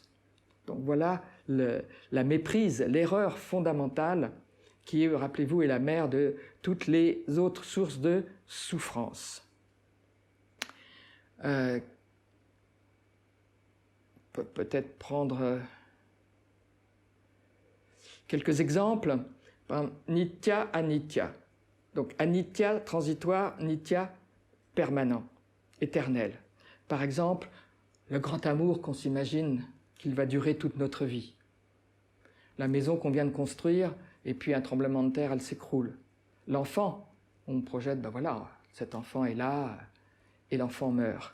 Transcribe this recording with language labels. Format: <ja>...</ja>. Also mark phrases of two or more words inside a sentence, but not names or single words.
<fr>Donc voilà la méprise, l'erreur fondamentale qui, rappelez-vous, est la mère de toutes les autres sources de souffrance. Peut-être prendre quelques exemples.</fr> <sa>Nitya, anitya.</sa> <fr>Donc anitya, transitoire, nitya, permanent, éternel. Par exemple, le grand amour qu'on s'imagine qu'il va durer toute notre vie. La maison qu'on vient de construire, et puis un tremblement de terre, elle s'écroule. L'enfant, on projette, ben voilà, cet enfant est là, et l'enfant meurt.</fr>